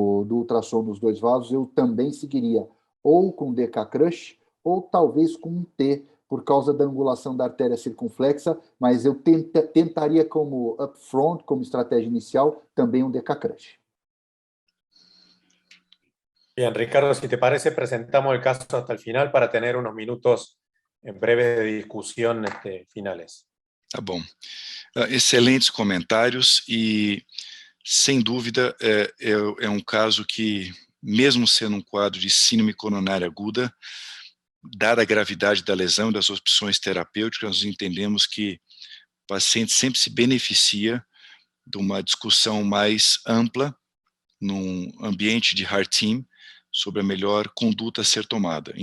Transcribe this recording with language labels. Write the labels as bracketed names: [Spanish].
[Portuguese] ultrassom dos dois vasos, eu também seguiria ou com DK Crush ou talvez com um T, por causa da angulação da artéria circunflexa, mas eu tentaria como upfront, como estratégia inicial, também um DK Crush. [Spanish] Bien, Ricardo, si te parece, presentamos el caso hasta el final para tener unos minutos breves de discusión finales. [Portuguese] Tá bom. Excelentes comentários e, sem dúvida, é um caso que, mesmo sendo um quadro de síndrome coronária aguda, dada a gravidade da lesão e das opções terapêuticas, nós entendemos que o paciente sempre se beneficia de uma discussão mais ampla num ambiente de Heart Team sobre a melhor conduta a ser tomada.